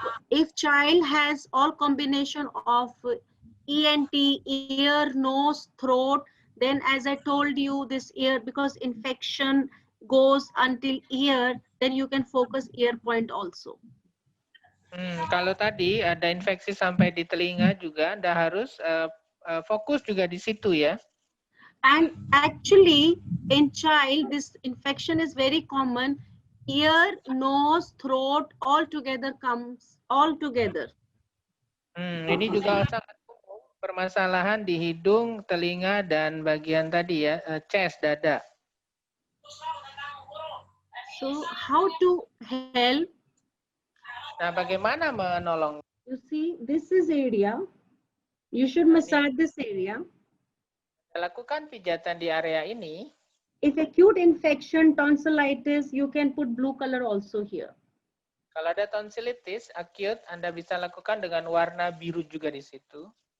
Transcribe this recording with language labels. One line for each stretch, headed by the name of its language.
English: If child has all combination of ENT, ear, nose, throat, then as I told you, this ear, because infection goes until ear, then you can focus ear point also.
Indonesian: Kalau tadi ada infeksi sampai di telinga juga, Anda harus fokus juga di situ ya.
English: And actually, in child, this infection is very common. Ear, nose, throat, all together comes all together.
Indonesian: Ini juga sangat umum permasalahan di hidung, telinga, dan bagian tadi ya, chest, dada.
English: So, how to help?
Indonesian: Nah, bagaimana menolong?
English: You see, this is area. You should massage this area.
Indonesian: Lakukan pijatan di area ini.
English: If acute infection, tonsillitis, you can put blue color also here.
Indonesian: Kalau ada tonsilitis acute, Anda bisa lakukan dengan warna biru juga di situ.